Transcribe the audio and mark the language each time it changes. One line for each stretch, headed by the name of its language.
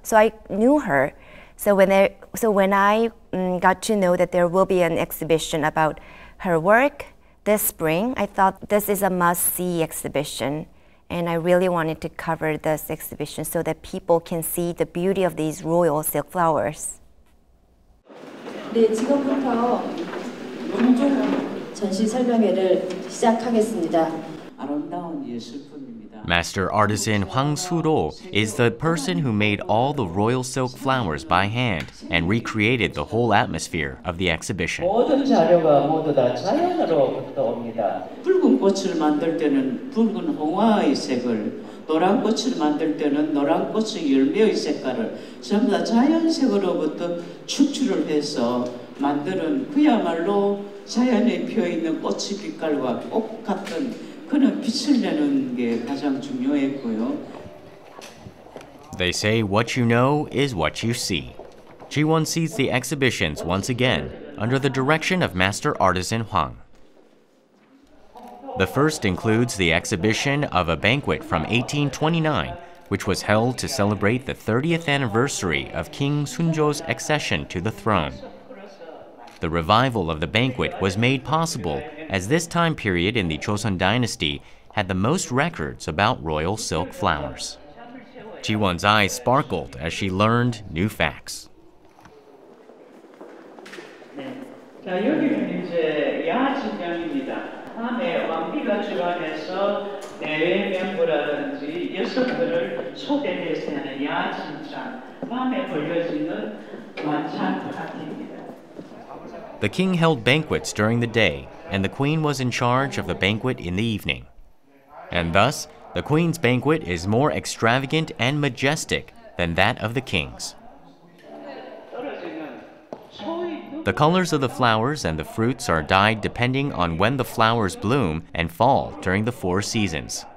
English: So I knew her. So when I got to know that there will be an exhibition about her work this spring, I thought this is a must-see exhibition. And I really wanted to cover this exhibition so that people can see the beauty of these royal silk flowers.
Korean: 네, 지금부터 공중 전시 설명회를 시작하겠습니다. 아름다운 예술품입니다.
English: Master artisan Hwang Soo-ro is the person who made all the royal silk flowers by hand and recreated the whole atmosphere of the exhibition.
Korean: 모든 자료가 모두 다 자연으로부터 옵니다. 붉은 꽃을 만들 때는 붉은 홍화의 색을, 노란 꽃을 만들 때는 노란 꽃의 열매의 색깔을 전부 다 자연색으로부터 축출을 해서 만드는 그야말로 자연에 피어있는 꽃의 빛깔과 똑같은 그는 빛을 내는 게 가장 중요했고요.
English: They say what you know is what you see. Ji-won sees the exhibitions once again under the direction of master artisan Hwang. The first includes the exhibition of a banquet from 1829, which was held to celebrate the 30th anniversary of King Sunjo's accession to the throne. The revival of the banquet was made possible as this time period in the Joseon Dynasty had the most records about royal silk flowers. Ji-won's eyes sparkled as she learned new facts.
Korean: 자, 여기는 이제 야진명입니다. 밤에 왕비가 주관해서 내외명부라든지 여성들을 초대해서 하는 야진장, 밤에 벌려지는 만찬 파티입니다.
English: The king held banquets during the day, and the queen was in charge of the banquet in the evening. And thus, the queen's banquet is more extravagant and majestic than that of the king's. The colors of the flowers and the fruits are dyed depending on when the flowers bloom and fall during the 4 seasons.